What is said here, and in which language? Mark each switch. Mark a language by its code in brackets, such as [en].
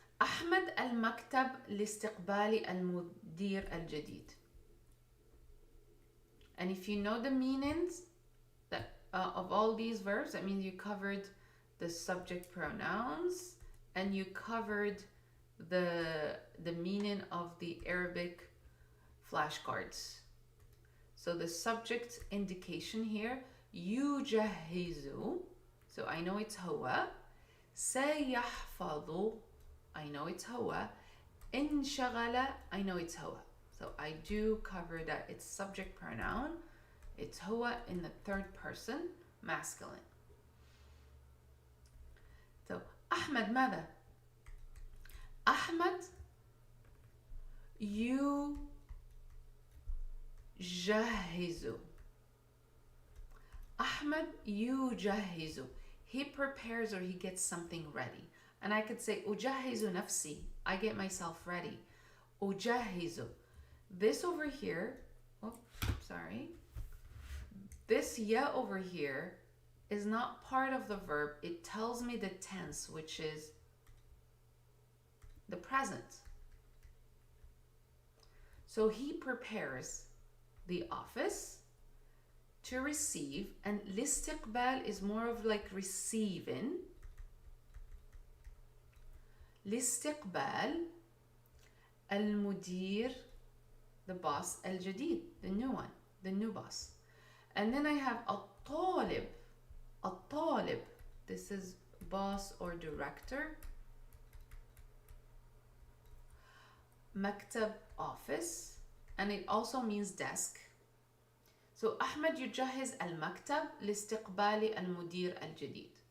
[ar] أحمد المكتب لاستقبال المدير الجديد. [en] And if you know the meanings that, of all these verbs, that means you covered the subject pronouns and you covered the meaning of the Arabic flashcards. So the subject indication here, يجهز. So I know it's هو. [ar] سيحفظ. [en] I know it's هو. [ar] انشغل. [en] I know it's هو. So I do cover that it's subject pronoun. It's هو in the third person, masculine. [ar] So أحمد ماذا؟ أحمد يجهز. أحمد يجهز. [en] He prepares or he gets something ready. And I could say [ar] أجهز نفسي. [en] I get myself ready. أجهز. This over here, oh, sorry. This ya over here is not part of the verb. It tells me the tense, which is the present. So he prepares the office to receive, and الاستقبال is more of like receiving. [ar] الاستقبال المدير, [en] the boss, الجديد, the new one, the new boss. And then I have الطالب. الطالب, this is boss or director. مكتب, office, and it also means desk. [ar] So أحمد يجهز المكتب لاستقبال المدير الجديد.